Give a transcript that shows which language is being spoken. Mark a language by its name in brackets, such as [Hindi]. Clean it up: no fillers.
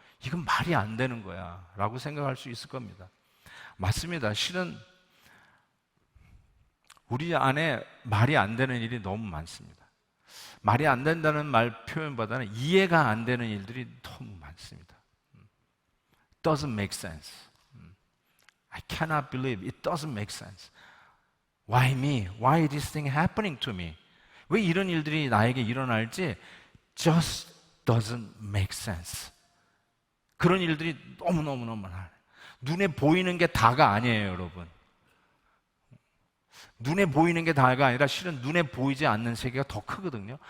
[Korean] 이건 말이 안 되는 거야 라고 생각할 수 있을 겁니다. 맞습니다. 실은 우리 안에 말이 안 되는 일이 너무 많습니다. 말이 안 된다는 말 표현보다는 이해가 안 되는 일들이 너무 많습니다. [English] Doesn't make sense. I cannot believe it doesn't make sense. Why me? Why is this thing happening to me? [Korean] 왜 이런 일들이 나에게 일어날지 [English] just doesn't make sense. [Korean] 그런 일들이 너무너무 많아요. 눈에 보이는 게 다가 아니에요, 여러분. 눈에 보이는 게 다가 아니라 실은 눈에 보이지 않는 세계가 더 크거든요.